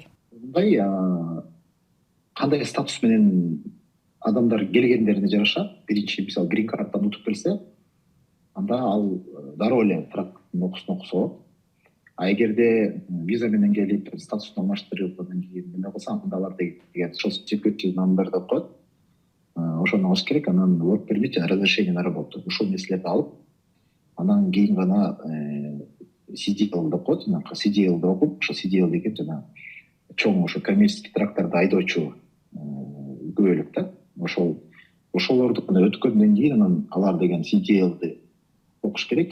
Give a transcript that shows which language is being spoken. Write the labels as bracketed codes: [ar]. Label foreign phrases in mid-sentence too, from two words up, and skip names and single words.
[ky] Мындай кандай статус менен адамдар келгендерине жараша, биринчи мисалы [en] green card-tan [ky] утуп келсе, анда ал дароо эле трактын окуусун окуса болот. А эгерде виза менен келип статусун алмаштырып андан кийин эмне кылса, анда алар деген [en] social security [ky] номер деп коет. Ошону алыш керек, анан [en] work permit [ky] жана [ru] разрешение на работу. [ky] Ушул нерселерди алып, анан кийин гана CDL деп коет. CDL деп окуп, ошо CDL деген жана чоң ошо коммерческий трактарды айдоочу күбөлүк да. Ошолорду өткөндөн кийин анан алар деген CDL'ди окуш керек.